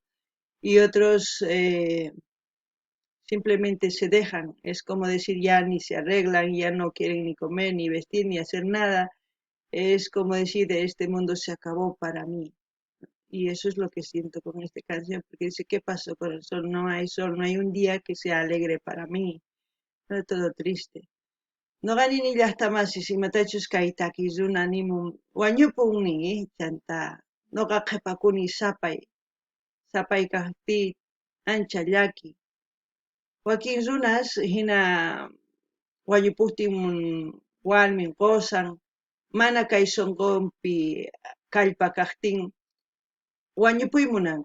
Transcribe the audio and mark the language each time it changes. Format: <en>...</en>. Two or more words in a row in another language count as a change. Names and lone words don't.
<es>Y otros simplemente se dejan, es como decir ya ni se arreglan, ya no quieren ni comer, ni vestir, ni hacer nada. Es como decir, este mundo se acabó para mí. Y eso es lo que siento con esta canción, porque dice, ¿qué pasó con el sol? No hay sol, no hay un día que sea alegre para mí, no es todo triste.</es> <qu>Noqani nillaqtamasi imatachus kay takiq runa nimun wañupunmi chanta noqa qhipakuni sapay kaqpi ancha llaki. Wakin runas hina wañupuptin warmin qusan mana kay sunqunpi kallpa kaqtin wañupuy munanku.</qu>